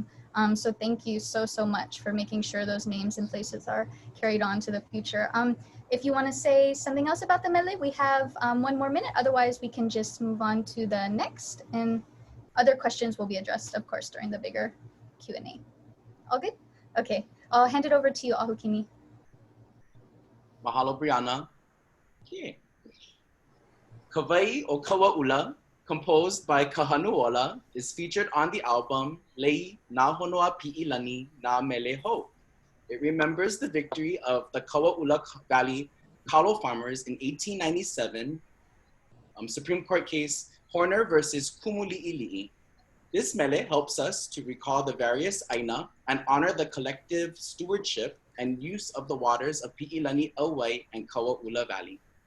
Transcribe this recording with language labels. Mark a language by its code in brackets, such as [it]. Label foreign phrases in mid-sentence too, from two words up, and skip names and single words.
[en] So thank you so much for making sure those names and places are carried on to the future. If you want to say something else about the mele, we have 1 more minute. Otherwise, we can just move on to the next, and other questions will be addressed, of course, during the bigger Q&A. All good? Okay, I'll hand it over to you, Ahukini. Mahalo, Brianna. Okay. Kāwai o Kauaʻula, composed by Kahanuola, is featured on the album Lei Nāhonoapi ilani na Mele Hou. It remembers the victory of the Kauaʻula Valley kalo farmers in 1897, Supreme Court case Horner versus Kumuliʻiliʻi. This mele helps us to recall the various āina and honor the collective stewardship and use of the waters of Piʻilani, Aloha, and Kauaʻula Valley.